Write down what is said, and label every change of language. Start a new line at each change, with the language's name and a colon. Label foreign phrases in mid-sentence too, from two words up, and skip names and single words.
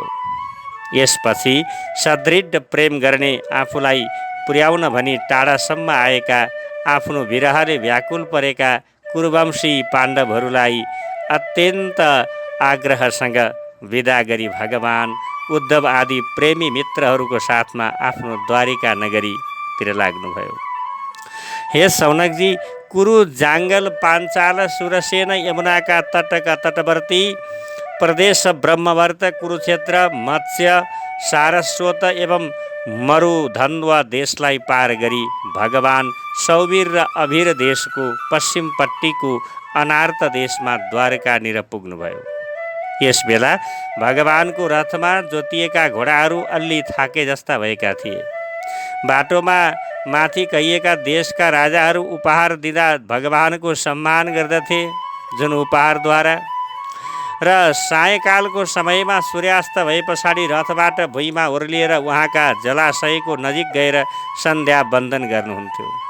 Nepali: यसपछि सदृढ प्रेम गर्ने, आफूलाई पुर्याउन भनी टाढासम्म आएका, आफ्नो विरहले व्याकुल परेका कुरुवंशी पाण्डवहरूलाई अत्यन्त आग्रहसँग विदा गरी भगवान उद्धव आदि प्रेमी मित्रहरूको साथमा आफ्नो द्वारिका नगरीतिर लाग्नुभयो। हे सौनकजी, कुरु, जाङ्गल, पाञ्चाल, सुरसेन, यमुनाका तटका तटवर्ती प्रदेश, ब्रह्मवर्त, कुरुक्षेत्र, मत्स्य, सारस्वत एवं मरुधन्वा देशलाई पार गरी भगवान सौवीर र अभिर देशको पश्चिमपट्टिको अनार्त देशमा द्वारकानिर पुग्नुभयो। यस बेला भगवानको रथमा जोतिएका घोडाहरू अलि थाके जस्ता भएका थिए। बाटोमा माथि कहिएका देशका राजाहरू उपहार दिँदा भगवानको सम्मान गर्दथे, जुन उपहारद्वारा र सायकालको समयमा सूर्यास्त भए पछाडि रथबाट भुइँमा ओर्लिएर उहाँका जलाशयको नजिक गएर सन्ध्या वन्दन गर्नुहुन्थ्यो।